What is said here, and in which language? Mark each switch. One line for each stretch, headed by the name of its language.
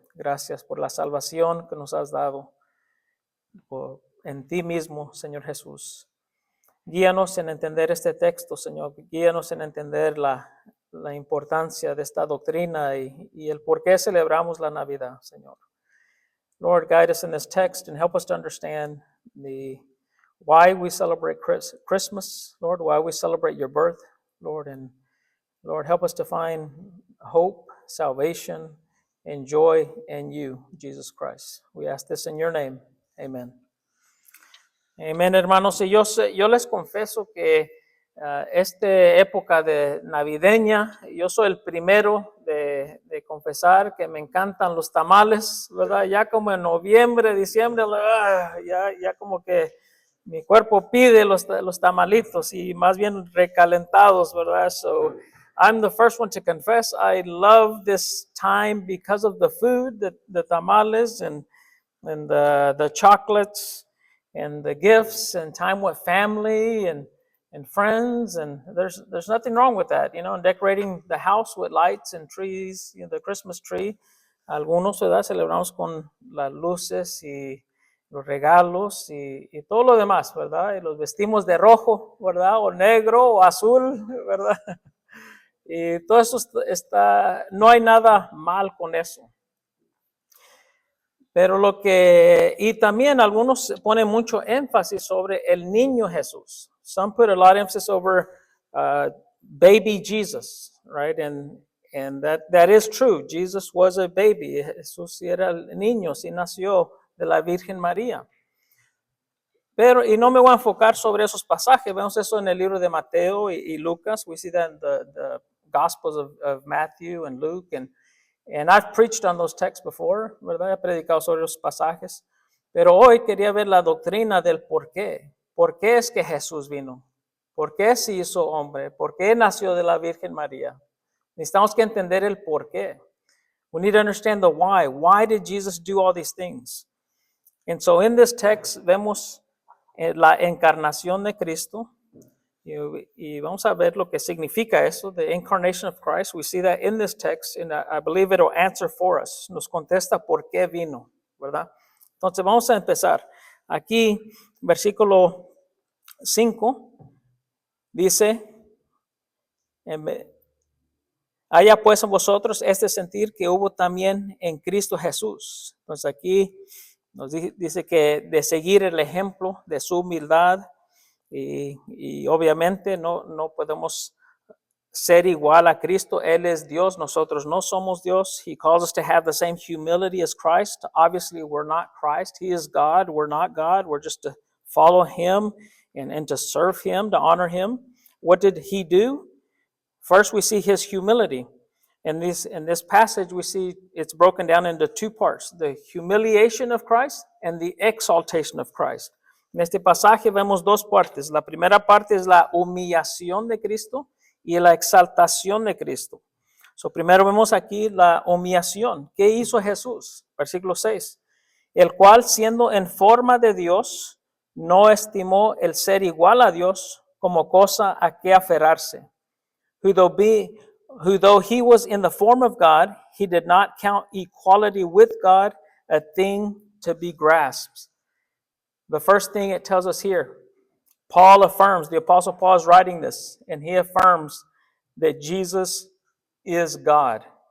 Spanish: Gracias por la salvación que nos has dado en ti mismo, Señor Jesús. Guíanos en entender este texto, Señor. Guíanos en entender la la importancia de esta doctrina y el por qué celebramos la Navidad, Señor.
English: Lord, guide us in this text and help us to understand why we celebrate Christmas, Lord, why we celebrate your birth, Lord, and Lord, help us to find hope, salvation, and joy in you, Jesus Christ. We ask this in your name. Amen. Amen,
Spanish: hermanos. Y yo les confieso que esta época de navideña, yo soy el primero de confesar que me encantan los tamales, ¿verdad? Ya como en noviembre, diciembre, ya como que mi cuerpo pide los tamalitos y más bien recalentados, ¿verdad?
English: So I'm the first one to confess I love this time because of the food, the tamales and the chocolates and the gifts and time with family and friends, and there's nothing wrong with that, and decorating the house with lights and trees, the Christmas tree.
Spanish: Algunos, ¿verdad? Celebramos con las luces y los regalos y todo lo demás, ¿verdad? Y los vestimos de rojo, ¿verdad? O negro o azul, ¿verdad? Y todo eso no hay nada mal con eso. Pero y también algunos ponen mucho énfasis sobre el niño Jesús.
English: Some put a lot of emphasis over baby Jesus, right? And that is true. Jesus was a baby.
Spanish: Jesús era el niño, sí nació de la Virgen María. Y no me voy a enfocar sobre esos pasajes. Vemos eso en el libro de Mateo y Lucas.
English: We see that in the Gospels of Matthew and Luke. And I've preached on those texts before,
Spanish: ¿verdad? He predicado sobre los pasajes. Pero hoy quería ver la doctrina del por qué. ¿Por qué es que Jesús vino? ¿Por qué se hizo hombre? ¿Por qué nació de la Virgen María? Necesitamos que entender el por qué.
English: We need to understand the why. Why did Jesus do all these things? And so in this text
Spanish: vemos la encarnación de Cristo.
English: Y vamos a ver lo que significa eso, the incarnation of Christ. We see that in this text, and I believe it will answer for us.
Spanish: Nos contesta por qué vino, ¿verdad? Entonces vamos a empezar. Aquí, versículo 5, dice, haya pues en vosotros este sentir que hubo también en Cristo Jesús. Entonces aquí nos dice que de seguir el ejemplo de su humildad, y obviamente no podemos ser igual a Cristo. Él es Dios, nosotros no somos Dios.
English: He calls us to have the same humility as Christ. Obviously, we're not Christ. He is God. We're not God. We're just to follow him and to serve him, to honor him. What did he do? First, we see his humility. In this passage, we see it's broken down into two parts, the humiliation of Christ and the exaltation of Christ.
Spanish: En este pasaje vemos dos partes. La primera parte es la humillación de Cristo y la exaltación de Cristo. So, primero vemos aquí la humillación. ¿Qué hizo Jesús? Versículo 6. El cual, siendo en forma de Dios, no estimó el ser igual a Dios como cosa a que aferrarse.
English: Who though he was in the form of God, he did not count equality with God a thing to be grasped. The first thing it tells us here, Paul affirms, the Apostle Paul is writing this, and he affirms that Jesus is God.